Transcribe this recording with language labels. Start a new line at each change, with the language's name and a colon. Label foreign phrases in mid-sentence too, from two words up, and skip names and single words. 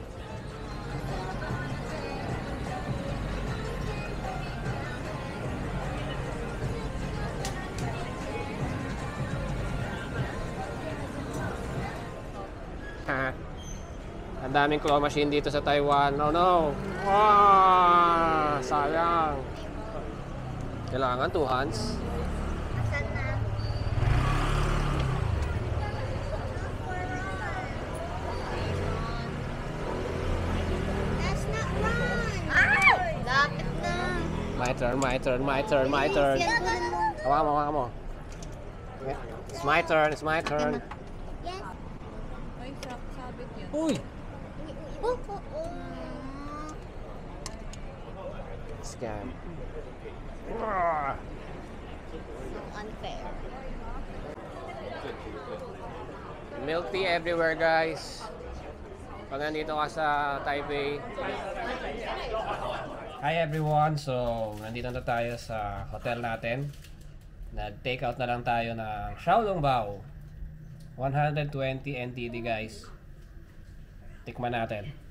Filipino: Ang daming claw machine dito sa Taiwan.
English: Oh no!
Filipino: Sayang. Kailangan 2 hands. Asan na?
English: That's not run.
Filipino: Lapit na.
English: My turn, my turn, my turn, my turn.
Filipino: Yan, kunin mo. Hawakan mo, hawakan mo.
English: It's my turn, it's my turn. Yes. Uy! Oh, oh, oh. Scam. Unfair. Milk tea everywhere guys.
Filipino: Pag nandito ka sa Taipei.
English: Hi everyone!
Filipino: So, nandito na tayo sa hotel natin. Nag-take out na lang tayo ng Xiaolongbao. 120 NTD guys. Tikman natin.